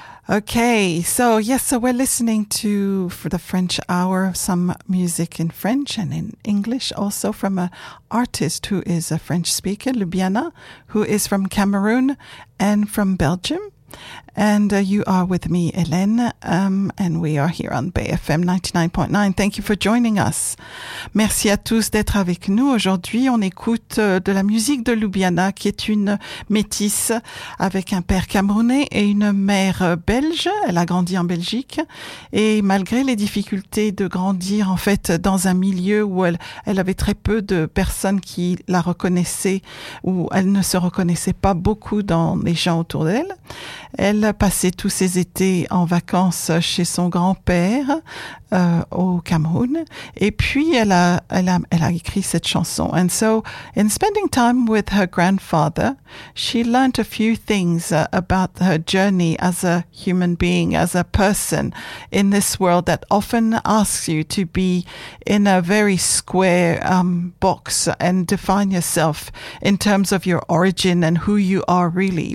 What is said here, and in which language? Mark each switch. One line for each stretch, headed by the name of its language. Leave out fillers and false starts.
English: Okay, so yes, so we're listening to, for the French Hour, some music in French and in English, also from an artist who is a French speaker, Ljubljana, who is from Cameroon and from Belgium. And you are with me, Hélène, and we are here on Bay FM 99.9. Thank you for joining us.
French: Merci à tous d'être avec nous. Aujourd'hui, on écoute de la musique de Ljubljana, qui est une métisse avec un père camerounais et une mère belge. Elle a grandi en Belgique. Et malgré les difficultés de grandir, en fait, dans un milieu où elle avait très peu de personnes qui la reconnaissaient, où elle ne se reconnaissait pas beaucoup dans les gens autour d'elle, elle passait tous ses étés en vacances chez son grand-père au Cameroun. Et puis, elle a écrit cette chanson.
English: And so, in spending time with her grandfather, she learned a few things about her journey as a human being, as a person in this world that often asks you to be in a very square box and define yourself in terms of your origin and who you are really.